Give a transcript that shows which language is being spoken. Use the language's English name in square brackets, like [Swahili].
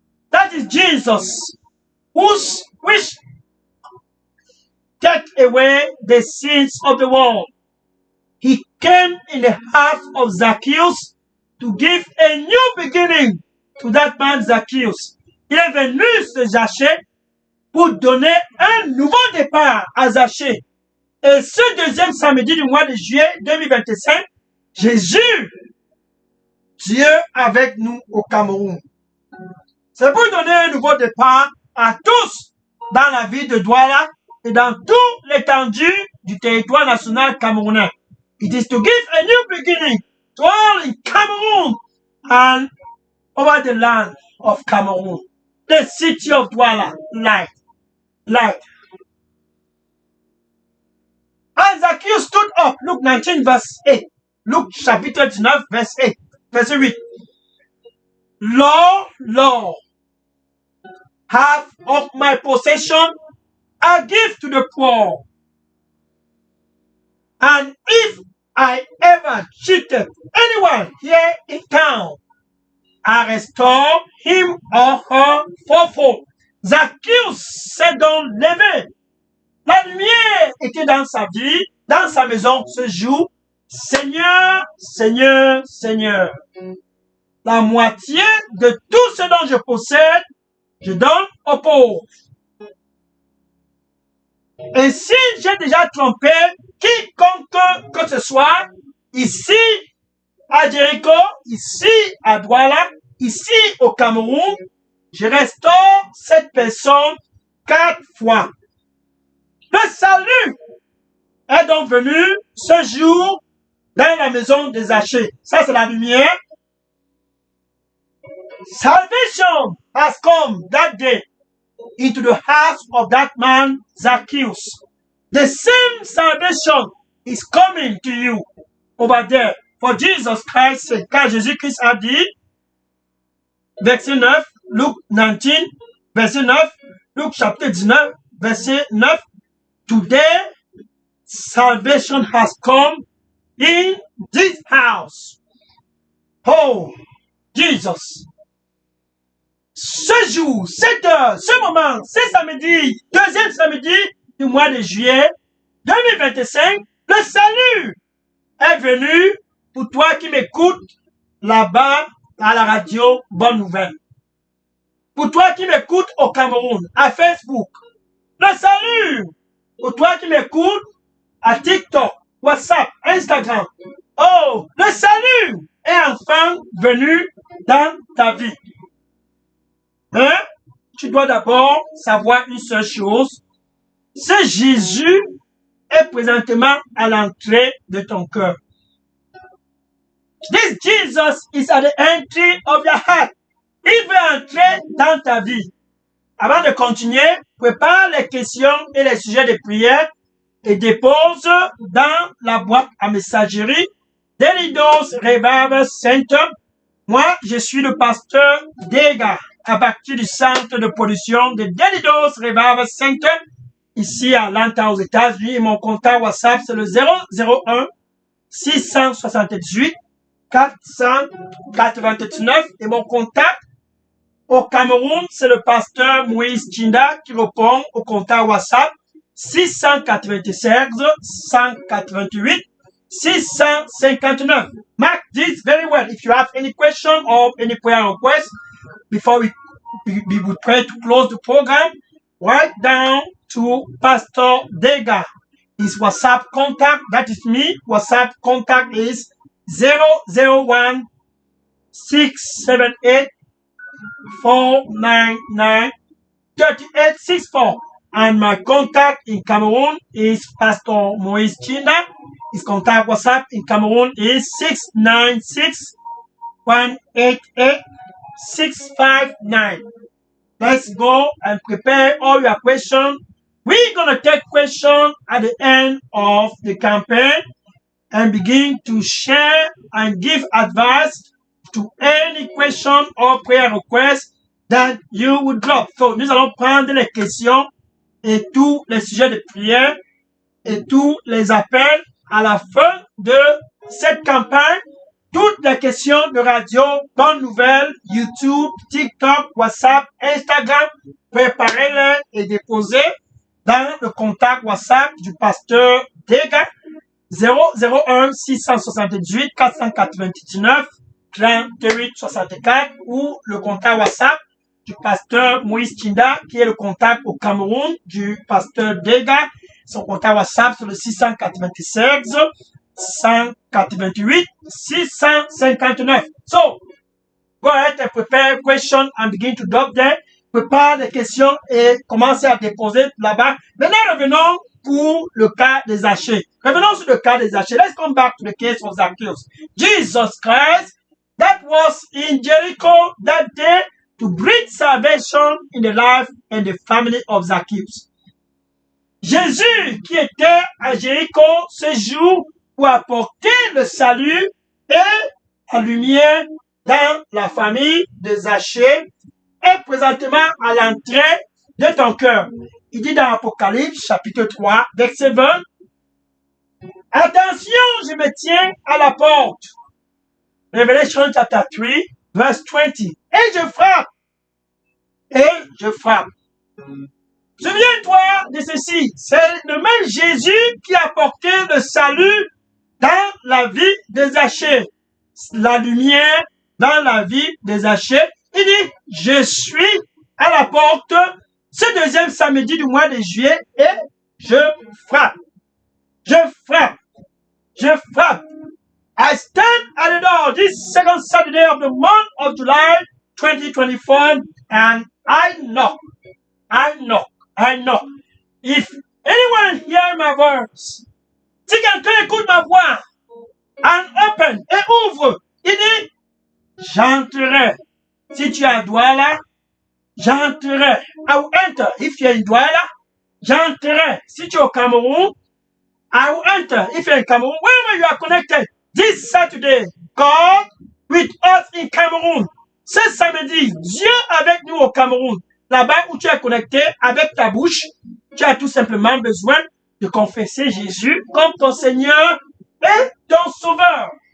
[English] That is Jesus, which take away the sins of the world. He came in the heart of Zacchaeus to give a new beginning to that man Zacchaeus. [French] Il est venu se Zachée pour donner un nouveau départ à Zachée. Et ce deuxième samedi du mois de juillet 2025, Jésus, Dieu avec nous au Cameroun. C'est pour donner un nouveau départ à tous dans la ville de Douala et dans toute l'étendue du territoire national camerounais. [English] It is to give a new beginning to all in Cameroon and over the land of Cameroon. The city of Douala, light. And Zacchaeus stood up, Luke 19 verse 8. Luke [French] chapitre 19 verse 8, verset 8. [English] Lord, Lord, half of my possession I give to the poor. And if I ever cheated anyone here in town, I restore him or her fourfold. [French] Zacchaeus s'est donc levé. La lumière était dans sa vie, dans sa maison ce jour. Seigneur, Seigneur, Seigneur, la moitié de tout ce dont je possède, je donne aux pauvres. Et si j'ai déjà trompé quiconque que ce soit, ici à Jéricho, ici à Douala, ici au Cameroun, je restaure cette personne 4 fois. Le salut est donc venu ce jour dans la maison de Zachée. Ça, c'est la lumière. [English] Salvation has come that day into the house of that man Zacchaeus. The same salvation is coming to you over there. For Jesus Christ said, [French] car Jésus-Christ a dit, verset 9, [English] Luke 19, verset 9, Luke [French] chapitre 19, verset 9, [English] today salvation has come in this house. Oh, Jesus. [French] Ce jour, cette heure, ce moment, ce samedi, deuxième samedi du mois de juillet 2025, le salut est venu pour toi qui m'écoutes là-bas à la radio Bonne Nouvelle. Pour toi qui m'écoutes au Cameroun, à Facebook. Le salut pour toi qui m'écoutes à TikTok, WhatsApp, Instagram. Oh, le salut est enfin venu dans ta vie. Hein? Tu dois d'abord savoir une seule chose. Ce Jésus est présentement à l'entrée de ton cœur. This Jesus is at the entry of your heart. Il veut entrer dans ta vie. Avant de continuer, prépare les questions et les sujets de prière et dépose dans la boîte à messagerie Daily Dose Revival Center. Moi, je suis le pasteur Dega à partir du centre de production de Daily Dose Revival Center ici à Atlanta aux États-Unis. Et mon contact WhatsApp, c'est le 001 678 499 et mon contact au Cameroun, c'est le pasteur Moïse Chinda qui répond au contact WhatsApp 696 188 659. [English] Mark this very well. If you have any question or any prayer request before we would pray to close the program, write down to Pastor Dega. His WhatsApp contact, that is me. WhatsApp contact is 001 678 499 3864. And my contact in Cameroon is Pastor Moïse Chinda. His contact WhatsApp in Cameroon is 696 188 659. Let's go and prepare all your questions. We're going to take questions at the end of the campaign and begin to share and give advice to any question or prayer request that you would drop. [French] So, nous allons prendre les questions et tous les sujets de prière et tous les appels à la fin de cette campagne. Toutes les questions de radio, bonnes nouvelles, YouTube, TikTok, WhatsApp, Instagram, préparez-les et déposez dans le contact WhatsApp du pasteur Dega 001 678 499 38 64 ou le contact WhatsApp du pasteur Moïse Tinda qui est le contact au Cameroun du pasteur Dega. Son contact WhatsApp sur le 696 188 659. [English] So, go ahead and prepare question and begin to drop them. [French] Prépare les questions et commencez à déposer là-bas. Maintenant, revenons pour le cas des Zachée. Revenons sur le cas des Zachée. [English] Let's come back to the case of Zacchaeus. Jesus Christ, that was in Jericho that day to bring salvation in the life and the family of Zacchaeus. [French] Jésus qui était à Jéricho ce jour pour apporter le salut et la lumière dans la famille de Zachée est présentement à l'entrée de ton cœur. Il dit dans Apocalypse chapitre 3, verset 20, « Attention, je me tiens à la porte. » [English] Revelation chapter 3, verse 20. [French] « Et je frappe. Et je frappe. » Souviens-toi de ceci, c'est le même Jésus qui a apporté le salut dans la vie de Zachée, la lumière dans la vie de Zachée. Il dit, je suis à la porte ce deuxième samedi du mois de juillet et je frappe. Je frappe. Je frappe. [English] I stand at the door this second Saturday of the month of July 2024 and I knock. I knock. I knock. If anyone hear my voice, [French] si quelqu'un écoute ma voix, [English] and open, [French] et ouvre, il dit, j'entrerai. Si tu as Douala, j'entrerai. [English] I will enter. If you're in Douala, [French] j'entrerai. Si tu es au Cameroun, [English] I will enter. If you're in Cameroon, wherever you are connected, this Saturday, God with us in Cameroon. [French] Ce samedi, Dieu avec nous au Cameroun. Là-bas où tu es connecté avec ta bouche, tu as tout simplement besoin de confesser Jésus comme ton Seigneur et ton Sauveur.